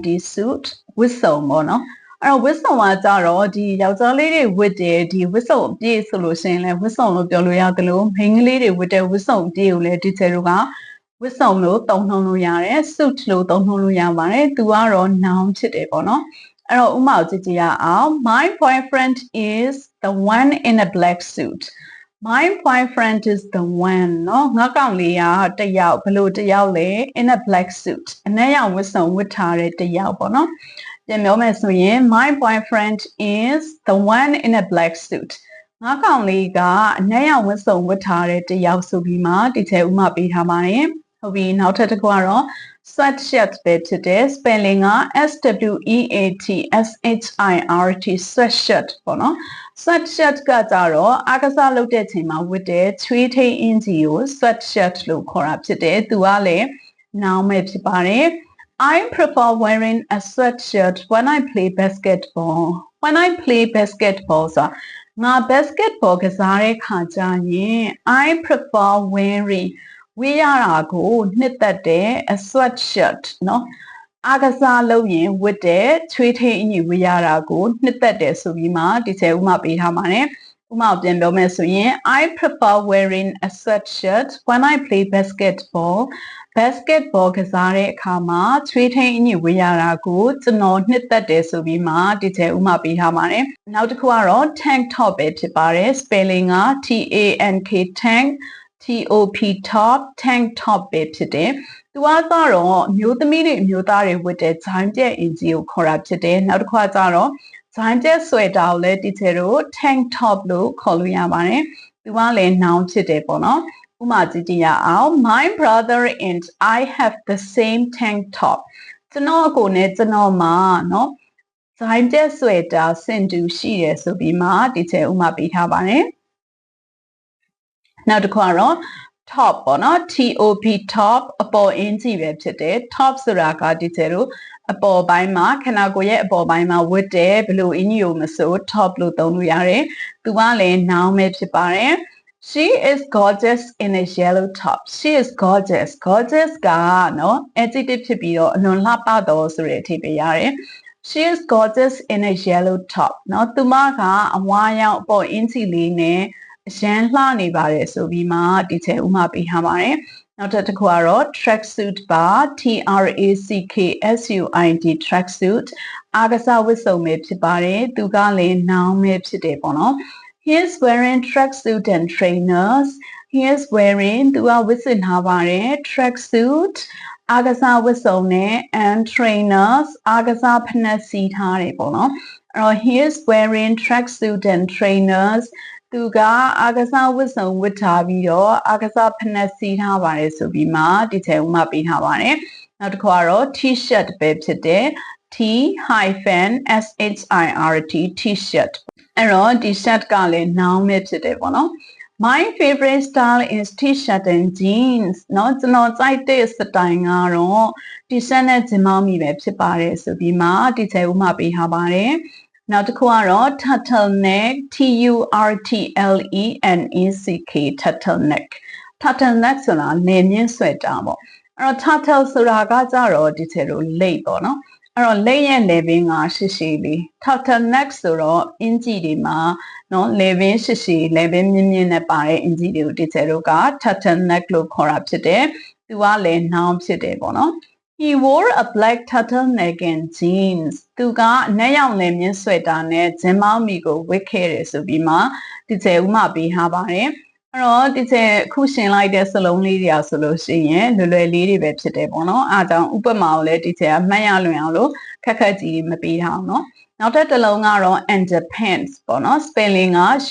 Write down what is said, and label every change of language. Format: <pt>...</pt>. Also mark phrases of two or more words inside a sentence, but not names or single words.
<my>suit ဝတ်စုံပေါ့နော်အဲ့တော့ဝတ်စုံကကြတော့ဒီယောက်ျားလေးတွေဝတ်တယ်ဒီဝတ်စုံအပြည့်ဆိုလို့ရှိရင်လည်းဝတ်စုံလို့ပြောလို့ရတယ်လို့မိန်းကလေးတွေဝတ်တဲ့ဝတ်စုံအပြည့်ကိုလည်းဒီချေတို့ကဝတ်စုံလို့သုံးနှုန်း လို့ရတယ် suit လို့သုံးနှုန်းလို့ရပါတယ်သူကတော့ noun ဖြစ်တယ်ပေါ့နော်အဲ့တော့ဥပမာကိုကြည့်ကြရအောင်</my> <en>My boyfriend is the one in a black suit My boyfriend is the one</en> <my>เนาะငါကောင်လေးကတယောက်ဘလို့တယောက်လဲ</my> <en>in a black suit</en> <my>အနက်ရောင်ဝတ်စုံဝတ်ထားတဲ့တယောက်ပေါ့နော်ပြန်ပြောမယ်ဆိုရင်</my> <en>My boyfriend is the one in a black suit</en> <my>ငါကောင်လေးကအနက်ရောင်ဝတ်စုံဝတ်ထားတဲ့တယောက်ဆိုပြီးမှဒီချေဥမာပေးထားပါတယ်ဟုတ်ပြီနောက်ထပ်တစ်ခုကတော့ sweatshirt ပဲဖြစ်တဲ့ spelling က</my> <en>SWEAT sweatshirt</en> <my>ပေါ့နော် sweatshirt ကကြတော့အားကစားလုပ်တဲ့ချိန်မှာဝတ်တဲ့ချွေးထိန်အင်ဂျီကို sweatshirt လို့ခေါ်တာဖြစ်တယ်သူကလည်း noun ပဲဖြစ်ပါတယ်</my> <en>I prefer wearing a sweatshirt when I play basketball. When I play basketball</en> <my>ဆိုတာငါ basketball ကစားတဲ့ခါကျရင်</my> <en>I prefer wearing</en> <my>ဝေးရတာကိုနှစ်သက်တဲ့</my> <en>a sweatshirt</en> <my>เนาะအားကစားလုပ်ရင်ဝတ်တဲ့ချွေးထိန်အင်ကြီးဝေးရတာကိုနှစ်သက်တယ်ဆိုပြီးမှဒီချေဥမာပေးထား ပါတယ်ဥမာပြန်ပြောမယ်ဆိုရင်</my> <en>I prefer wearing a sweatshirt when I play basketball basketball</en> <my>ကစားတဲ့အခါမှာချွေးထိန်အင်ကြီးဝေးရတာကိုကျွန်တော်နှစ်သက်တယ်ဆိုပြီးမှ ဒီချေဥမာပေးထားပါတယ်နောက်တစ်ခုကတော့</my> <en>tank top</en> <my>ပဲဖြစ်ပါတယ် spelling က</my> <en>TANK tank TOP top tank top</en> <my>ပဲဖြစ်တယ်သူကတော့မျိုး သမီးတွေမျိုးသားတွေဝတ်တဲ့ဂျိုင်းပြက်အင်ဂျီကိုခေါ်တာဖြစ်တယ်နောက်တစ်ခါကျတော့ဂျိုင်းပြက်ဆွဲတာကိုလည်းဒီချေတို့</my> <en>tank top</en> <my>လို့ခေါ်လို့ရပါတယ်သူကလည်း noun ဖြစ်တယ်ပေါ့နော်ဥပမာကြည့်ကြရအောင်</my> <en>My brother and I have the same tank top</en> <my>ကျွန်တော်အကိုနဲ့ကျွန်တော်မှာเนาะဂျိုင်းပြက်ဆွဲတာစင်တူရှိတယ်ဆိုပြီးမှဒီချေဥမာပေးထားပါတယ် နောက်တစ်ခုကတော့ top ပေါ့နော်</my> <en>TOP top</en> <my>အပေါ်အင်ကြီးပဲဖြစ်တယ် top ဆိုတာကဒီကျတော့အပေါ်ပိုင်းမှာခန္ဓာကိုယ်ရဲ့အပေါ် ပိုင်းမှာဝတ်တဲ့ဘလို့အင်ကြီးကိုမဆို top လို့သုံးလို့ရတယ်သူကလည်း noun ပဲဖြစ်ပါတယ်</my> <en>She is gorgeous in a yellow top She is gorgeous gorgeous</en> <my>ကနော် adjective ဖြစ်ပြီးတော့အလွန်လှပတော်ဆိုတဲ့အဓိပ္ပာယ်ရတယ်</my> <en>She is gorgeous in a yellow top</en> <my>နော်သူမကအဝါရောင်အပေါ်အင်ကြီးလေးနဲ့အရန်လှနေပါတယ်ဆိုပြီးမှဒီချေဥမာပေးထားပါတယ်နောက်တစ်ခုကတော့</my> <en>track suit</en> <my>ပါ</my> <en>TRACKSUIT track suit</en> <my>အားကစားဝတ်စုံပဲဖြစ်ပါတယ်သူကလည်း noun ပဲဖြစ်တယ်ပေါ့နော်</my> <en>He is wearing track suit and trainers He is wearing</en> <my>သူကဝတ်ဆင်ထားပါတယ်</my> <en>track suit</en> <my>အားကစားဝတ်စုံနဲ့</my> <en>and trainers</en> <my>အားကစားဖနက်စီထားတယ်ပေါ့နော်အဲ့တော့</my> <en>He is wearing track suit and trainers</en> <my>သူကအားကစားဝတ်စုံဝတ်ထားပြီးတော့အားကစားဖနက်စီထားပါတယ်ဆိုပြီးမှဒီချေဥမာပေးထားပါတယ်နောက်တစ်ခုကတော့ T-shirt ပဲဖြစ်တယ်</my> <en>T-SHIRT T-shirt</en> <my>အဲ့တော့ဒီ shirt ကလည်း noun ပဲဖြစ်တယ်ပေါ့နော်</my> <en>My favorite style is T-shirt and jeans</en> <my>เนาะကျွန်တော်ကြိုက်တဲ့ style ကတော့ T-shirt နဲ့ဂျင်မောင်းမီပဲဖြစ်ပါတယ်ဆိုပြီးမှဒီချေဥမာပေးထားပါတယ်နောက်တစ်ခုကတော့ turtleneck</my> <en>TURTLENECK turtleneck turtleneck</en> <my>ဆိုတာနေမြင့်ဆွဲတာပေါ့အဲ့တော့ turtle ဆိုတာကကြတော့ဒီချေလိုလိပ်ပေါ့နော်အဲ့တော့လိပ်ရဲ့ level ကရှည်ရှည်လေး turtleneck ဆိုတော့အင်ဂျီတွေ မှာနော် level ရှည်ရှည် level မြင့်မြင့်နဲ့ပါတဲ့အင်ဂျီတွေကိုဒီချေတို့က turtleneck လို့ခေါ်တာဖြစ်တယ်သူကလည်း noun ဖြစ်တယ်ပေါ့ နော်</my> <en>He wore a black turtleneck and jeans</en> <my>သူကအနက်ရောင်လည်မြင့်ဆွဲတာနဲ့ဂျင်းမောင်းမီကိုဝတ်ခဲ့တယ်ဆိုပြီးမှဒီချေဥမာပေးထားပါတယ်အဲ့တော့ဒီချေအခုရှင်းလိုက်တဲ့စလုံးလေးတွေဆိုလို့ရှိရင်လွယ်လွယ်လေးတွေပဲဖြစ်တယ်ပေါ့နော်အားကြောင့်ဥပမာကိုလည်းဒီချေကမှတ်ရလွယ်အောင်လို့ခက်ခက်ကြီးမပေးထားအောင်နော်နောက်တစ်လုံးကတော့ underpants ပေါ့နော် spelling က</my>